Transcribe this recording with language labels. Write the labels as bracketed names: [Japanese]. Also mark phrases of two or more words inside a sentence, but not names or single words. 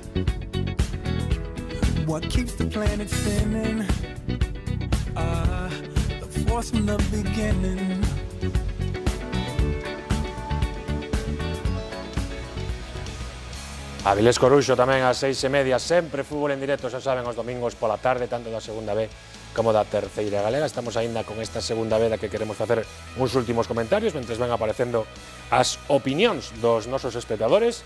[English] What keeps the planet spinning? The force from the beginning. [Galician] Avilés Coruxo tamén ás 6:30, sempre fútbol en directo, xa saben, os domingos pola tarde, tanto da segunda B como da terceira galega. Estamos aínda con esta segunda B da que queremos facer uns últimos comentarios mentres van aparecendo as opinións dos nosos espectadores.